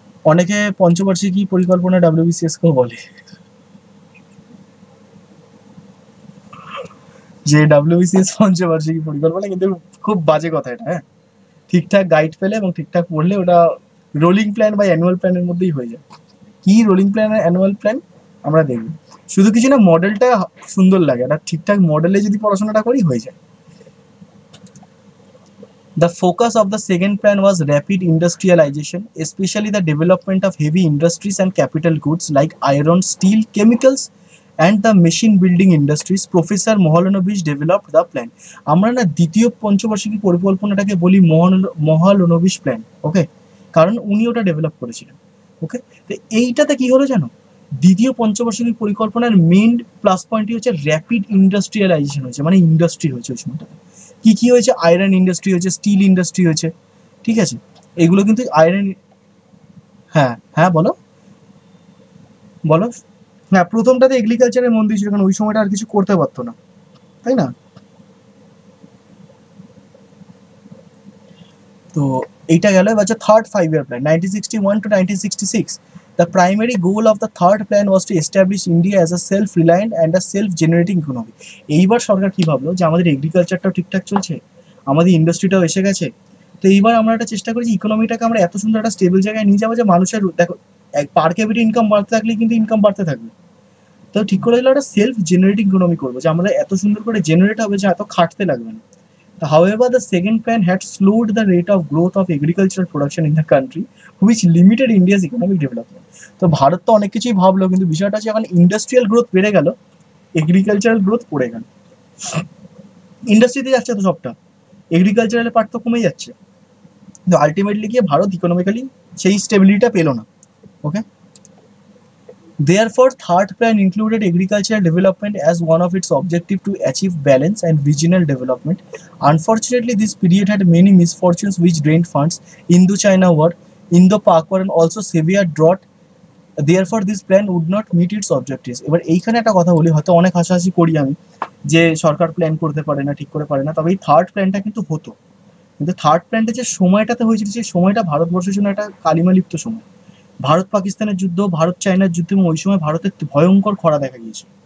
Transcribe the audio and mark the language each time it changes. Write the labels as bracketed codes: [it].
[bn] অনেকে পঞ্চবার্ষিকী পরিকল্পনা ডাব্লিউবিসিএস কেও বলে, যে ডাব্লিউবিসিএস পঞ্চবার্ষিকী পরিকল্পনা, কিন্তু খুব বাজে কথা এটা। হ্যাঁ, ঠিকঠাক গাইড পেলে এবং ঠিকঠাক পড়লে ওটা রোলিং প্ল্যান বা অ্যানুয়াল প্ল্যানের মধ্যেই হয়ে যায়। কি রোলিং প্ল্যান আর অ্যানুয়াল প্ল্যান আমরা দেখব, শুধু কিছু না, মডেলটা সুন্দর লাগে, এটা ঠিকঠাক মডেলে যদি পড়াশোনাটা করি হয়ে যায়। [en] The focus of the second plan was rapid industrialization, especially the development of heavy industries and capital goods like iron, steel, chemicals, and the machine building industries. Professor Mohalanobish developed the plan. [bn] আমরা না দ্বিতীয় পঞ্চবার্ষিকী পরিকল্পনাটাকে বলি মহালনোবিশ plan. ওকে, কারণ উনি ওটা develop করেছিলেন। ওকে, তো এইটাতে কি হলো জানো, দ্বিতীয় পঞ্চবার্ষিকী পরিকল্পনার মেইন প্লাস পয়েন্টই হচ্ছে র্যাপিড ইন্ডাস্ট্রিয়ালাইজেশন হয়েছে, মানে ইন্ডাস্ট্রি হয়েছে ওই সময়টাতে। কি কি হয়েছে? আয়রন ইন্ডাস্ট্রি হয়েছে, স্টিল ইন্ডাস্ট্রি হয়েছে, ঠিক আছে। এগুলো কিন্তু আয়রন হ্যাঁ হ্যাঁ, বলো বলো। হ্যাঁ, প্রথমটাতে এগ্রিকালচারে মন দিয়েছিল, কারণ ওই সময়টা আর কিছু করতে পারতো না, তাই না? তো এইটা গেল। এবার হচ্ছে third 5 year plan, 1961 to 1966. [en] The primary goal of the third plan was to establish India as a self-reliant and a self-generating economy. [bn] এইবার সরকার কি ভাবলো, যে আমাদের এগ্রিকালচারটাও ঠিকঠাক চলছে, আমাদের ইন্ডাস্ট্রিটাও এসে গেছে, তো এইবার আমরা একটা চেষ্টা করেছি ইকোনমিটাকে আমরা এত সুন্দর একটা স্টেবল জায়গায় নিয়ে যাবো যে মানুষের, দেখো, পার ক্যাপিটা ইনকাম বাড়তে থাকলে কিন্তু ইনকাম বাড়তে থাকবে। তো ঠিক করে দিল একটা সেলফ জেনারেটিং ইকোনমি করবো, যে আমরা এত সুন্দর করে জেনারেট হবে যে এত খাটতে লাগবে না। [en] However, the second plan had slowed the rate of growth of agricultural production in the country, which limited India's economic development. [bn] তো ভারত তো অনেক কিছুই ভাবলো, কিন্তু বিষয়টা হচ্ছে এখন ইন্ডাস্ট্রিয়াল গ্রোথ বেড়ে গেল, এগ্রিকালচারাল গ্রোথ পড়ে গেল। ইন্ডাস্ট্রিতে যাচ্ছে তো সবটা, এগ্রিকালচারাল পার্ট তো কমে যাচ্ছে। কিন্তু আলটিমেটলি গিয়ে ভারত ইকোনমিক্যালি সেই স্টেবিলিটিটা পেলো না। [en] Okay, therefore, third plan included agricultural development as one of its objectives to achieve balance and regional development. Unfortunately, this period had many misfortunes which drained funds, Indo-China War, Indo-Pak War, and also severe drought. Therefore, this plan would not meet its objectives. [bn] এবার এইখানে একটা কথা বলি, হয়তো অনেক হাসাহাসি করি আমি যে সরকার প্ল্যান করতে পারে না, ঠিক করে পারে না, তবে এই থার্ড প্ল্যানটা কিন্তু হতো। কিন্তু থার্ড প্ল্যানটা যে সময়টাতে হয়েছিল, সেই সময়টা ভারতবর্ষের জন্য একটা কালিমালিপ্ত সময়। ভারত পাকিস্তানের যুদ্ধ, ভারত চায়নার যুদ্ধ, এবং ওই সময় ভারতের ভয়ঙ্কর খরা দেখা গিয়েছে।